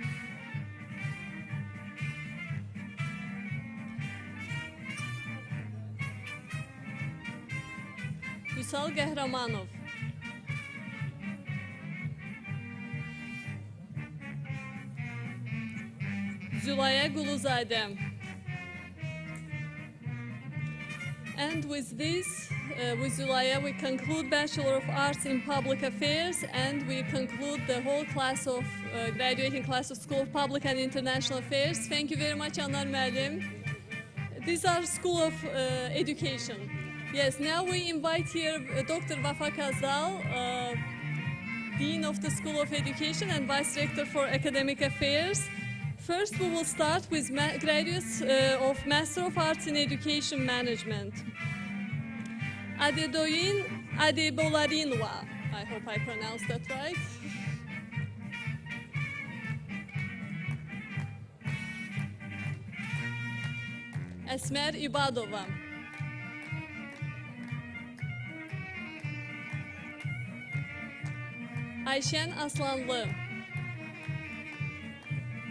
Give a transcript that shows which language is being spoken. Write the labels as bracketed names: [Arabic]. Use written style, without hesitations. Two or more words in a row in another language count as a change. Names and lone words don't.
[English] Vüsal Qəhrəmanov. Zülaya Quluzadə. And with this, with Zülaya, we conclude Bachelor of Arts in Public Affairs, and we conclude the whole class of, graduating class of School of Public and International Affairs. Thank you very much, Anar Müəllim. These are School of Education. Yes, now we invite here Dr. Vafa Kazal, Dean of the School of Education and Vice Rector for Academic Affairs. First, we will start with graduates of Master of Arts in Education Management. Adedoyin Adebolarinwa. I hope I pronounced that right. Esmer İbadova. Ayşen Aslanlı.